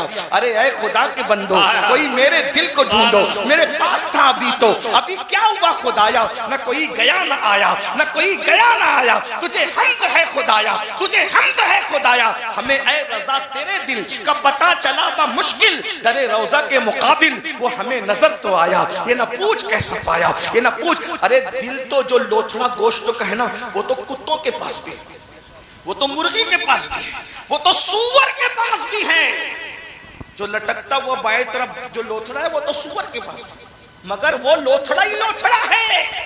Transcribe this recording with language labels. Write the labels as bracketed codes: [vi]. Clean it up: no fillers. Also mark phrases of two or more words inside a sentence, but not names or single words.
[ur] ارے اے خدا کے بندو، کوئی میرے دل کو ڈھونڈو، میرے پاس تھا ابھی تو، ابھی کیا ہوا خدایا؟ نہ کوئی گیا نہ آیا، نہ کوئی گیا نہ آیا، تجھے حمد ہے خدایا، تجھے حمد ہے خدایا۔ ہمیں اے رضا تیرے دل کا پتہ چلا با مشکل، در روضہ کے مقابل وہ ہمیں نظر تو آیا، یہ نہ پوچھ کیسا پایا، یہ نہ پوچھ۔ ارے دل تو جو لوتھڑا گوشت کا ہے نا، وہ تو کتوں کے پاس بھی، وہ تو مرغی کے پاس بھی، وہ تو سور کے پاس بھی ہے۔ جو لٹکتا ہوا بائیں طرف جو لوتھڑا ہے وہ تو سور کے پاس، مگر وہ لوتھڑا ہی لوتھڑا ہے۔